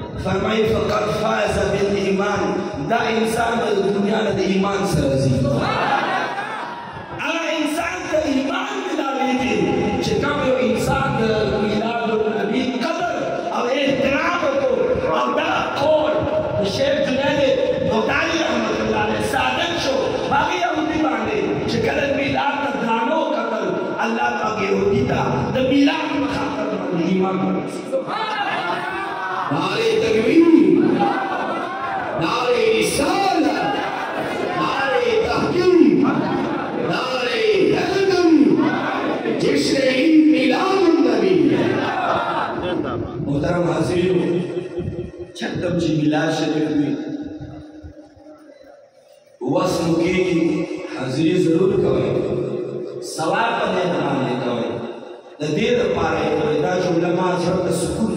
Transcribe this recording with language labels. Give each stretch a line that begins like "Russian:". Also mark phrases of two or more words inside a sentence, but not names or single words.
Pashto: فرمایي
Arabic: فقط فاز بالایمان
Pashto: دا انسان د دنیا نه د ایمان سره ځي هغه انسان ته ایمان ملاویږي چې کوم یو انسان د میلاد النبي قدر او احترام وکړو او دا قول د شیخ جنید بغدادي رحمت الله علیه صادق شو باقي یهودي باندې چې کله میلاد ته درانه وکتل الله پاک یهودي ته د میلاد په خاطر باندې ایمان
Urdu: نعرے تکبیر نعرے رسالت نعرے تحقیق نعرے حیدر جشن عید میلاد النبی
Pashto: محترم حاضرینو چکم چې میلاد شریف وي وس مو کېږي حاضري ضرور کوئ ثواب په دې باندې کوئ د دې دپاره یې کوئ دا جمله ما زړه ته سکون